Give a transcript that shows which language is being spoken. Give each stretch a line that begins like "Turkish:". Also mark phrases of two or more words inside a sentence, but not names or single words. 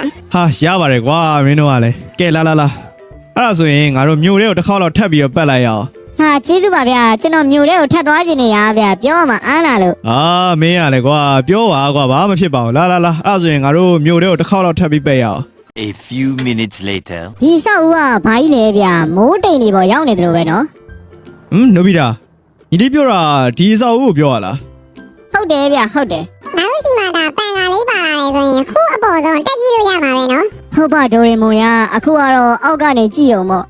Burmese: ဟာရပါတယ်ကွာမင်းတို့ကလည်းကဲလာအဲ့ဒါဆိုရင်ငါတို့မြို့ထဲကိုတစ်ခေါက်တော့ထပ်ပြီးတော့ပတ်လိုက်ရအောင် ဟာကျေးဇူးပါဗျာကျွန်တော်မြို့ထဲကိုထပ်သွားခြင်းနေရဗျာပြောရမှာအားနာလို့ မင်းရလေကွာပြောပါကွာဘာမှဖြစ်ပါဘူးလာအဲ့ဒါဆိုရင်ငါတို့မြို့ထဲကိုတစ်ခေါက်တော့ထပ်ပြီးပတ်ရအောင်
English: A few minutes later.
Burmese: ဒီဆောက်ဦးကဘာကြီးလဲဗျာမိုးတိမ်နေပေါ်ရောက်နေတယ်လို့ပဲနော် နိုဘီတာညီလေးပြောတာဒီအဆောက်အဦကိုပြောရလား ဟုတ်တယ်ဗျာဟုတ်တယ်ငါတို့စီမှာဒါပန်ကာလေးပါလာတယ်ဆိုရင်ခုအပေါ်ဆုံးတက်ကြည့်လို့ရမှာပဲနော်ဟုတ်ပါဒိုရီမွန်ရအခုကတော့အောက်ကနေကြည့်အောင်ပေါ့